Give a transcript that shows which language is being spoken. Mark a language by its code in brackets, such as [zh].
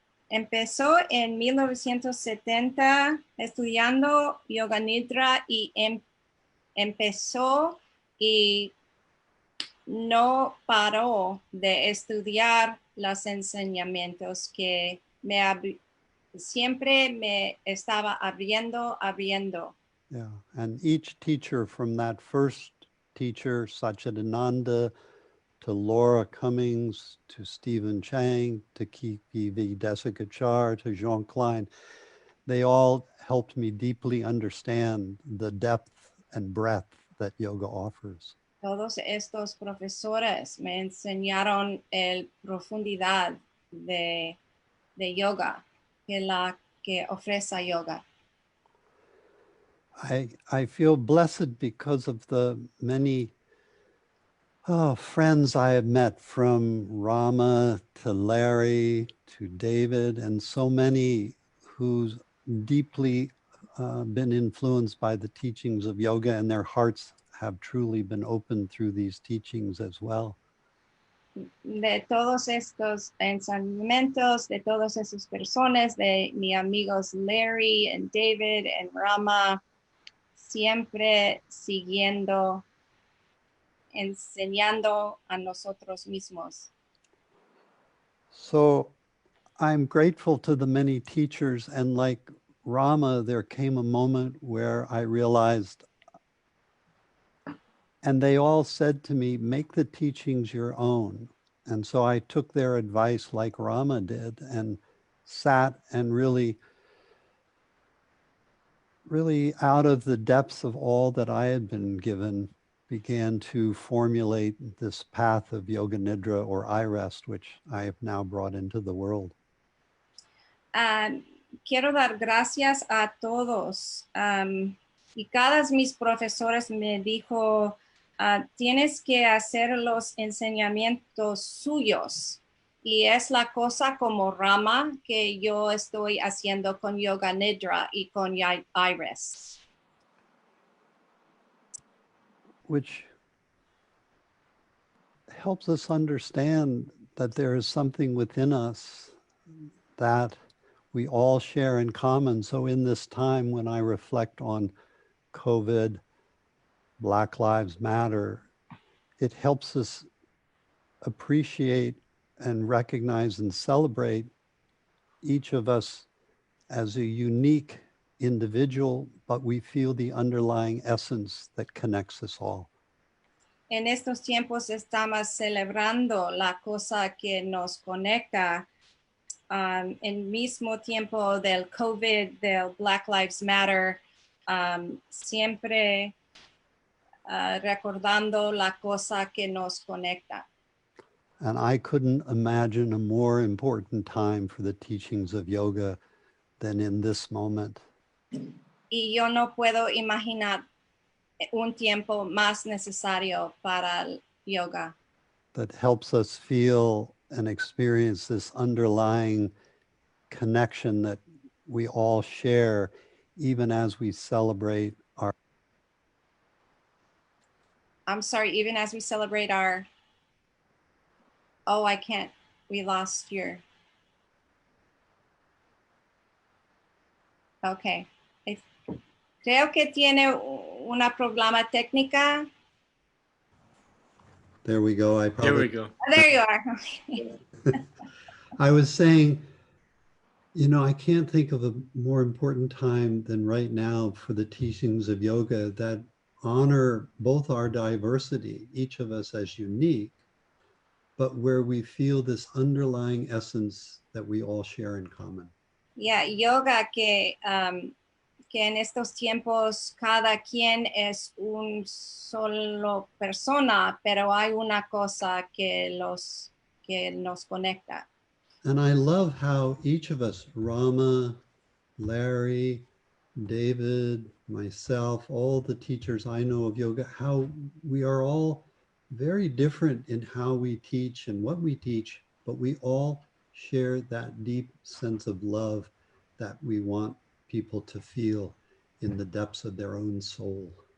[es] Empezó en 1970 estudiando Yoga Nidra y empezó y no paró de estudiar los enseñamientos que siempre me estaba abriendo. [en] Yeah, and each teacher from that first teacher, Satchidananda, to Laura Cummings, to Stephen Chang, to Kiki V. Desikachar, to Jean Klein, they all helped me deeply understand the depth and breadth that yoga offers. [es] Todos estos profesores me enseñaron la profundidad de yoga, que ofrece yoga. [en] I feel blessed because of the many friends I have met, from Rama to Larry to David, and so many who's deeply been influenced by the teachings of yoga, and their hearts have truly been opened through these teachings as well. [es] De todos estos enseñamientos, de todas esas personas, de mis amigos Larry and David and Rama, siempre enseñando a nosotros mismos. [en] So I'm grateful to the many teachers, and like Rama, there came a moment where I realized, and they all said to me, make the teachings your own. And so I took their advice like Rama did and sat and really out of the depths of all that I had been given, began to formulate this path of Yoga Nidra or I-Rest, which I have now brought into the world. [es] Quiero dar gracias a todos. Y cada mis profesores me dijo, tienes que hacer los enseñamientos suyos. Y es la cosa como Rama que yo estoy haciendo con Yoga Nidra y con I-Rest. [en] Which helps us understand that there is something within us that we all share in common. So in this time when I reflect on COVID, Black Lives Matter, it helps us appreciate and recognize and celebrate each of us as a unique individual, but we feel the underlying essence that connects us all. [es] En estos tiempos estamos celebrando la cosa que nos conecta. En mismo tiempo del COVID, del Black Lives Matter, siempre recordando la cosa que nos conecta. [en] And I couldn't imagine a more important time for the teachings of yoga than in this moment. [es] Y yo no puedo imaginar un tiempo más necesario para el yoga. [en] That helps us feel and experience this underlying connection that we all share, even as we celebrate our. I'm sorry, even as we celebrate our, oh, I can't, we lost your, okay. [es] Creo que tiene una problema técnica. [en] There we go. There we go. Oh, there you are. I was saying, you know, I can't think of a more important time than right now for the teachings of yoga that honor both our diversity, each of us as unique, but where we feel this underlying essence that we all share in common. [es] Yeah, yoga que en estos tiempos cada quien es un solo persona, pero hay una cosa que nos conecta. [en] And I love how each of us, Rama, Larry, David, myself, all the teachers I know of yoga, how we are all very different in how we teach and what we teach, but we all share that deep sense of love that we want people to feel in the depths of their own soul.